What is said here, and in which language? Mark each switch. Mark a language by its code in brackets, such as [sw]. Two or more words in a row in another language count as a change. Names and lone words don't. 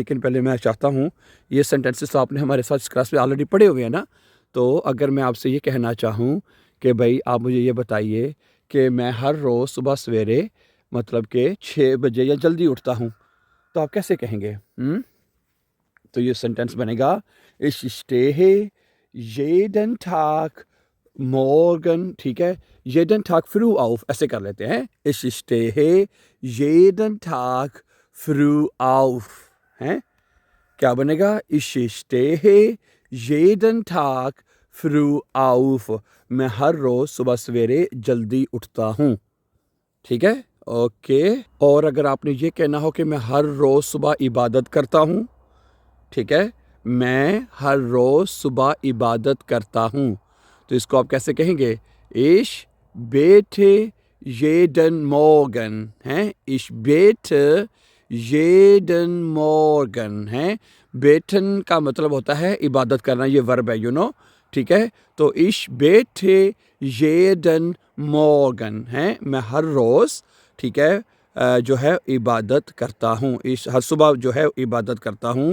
[hi] लेकिन पहले मैं चाहता हूँ, ये सेंटेंसेस तो आपने हमारे साथ इस क्लास में ऑलरेडी पढ़े हुए हैं ना? तो अगर मैं आपसे ये कहना चाहूँ कि भई आप मुझे ये बताइए कि मैं हर रोज़ सुबह सवेरे मतलब कि 6 बजे या जल्दी उठता हूँ, तो आप कैसे कहेंगे? हुँ? तो ये सेंटेंस बनेगा, [de] Ich stehe jeden Tag morgen, [hi] ठीक है? [de] jeden Tag früh auf, [hi] ऐसे कर लेते हैं। [de] Ich stehe jeden Tag früh auf, [hi] हैं? क्या बनेगा? [de] Ich stehe jeden Tag früh auf, [hi] मैं हर रोज़ सुबह सवेरे जल्दी उठता हूँ, ठीक है? ओके। और अगर आपने ये कहना हो कि मैं हर रोज़ सुबह इबादत करता हूँ, ठीक है? मैं हर रोज़ सुबह इबादत करता हूँ, तो इसको आप कैसे कहेंगे? [de] Ich bete jeden Morgen, हैं? Ich bete jeden Morgen, [hi] हैं? बेटन का मतलब होता है इबादत करना, ये वर्ब है, ठीक है? [de] तो Ich bete jeden Morgen, [hi] हैं? मैं हर रोज़, ठीक है, जो है इबादत करता हूँ, इस हर सुबह जो है इबादत करता हूँ।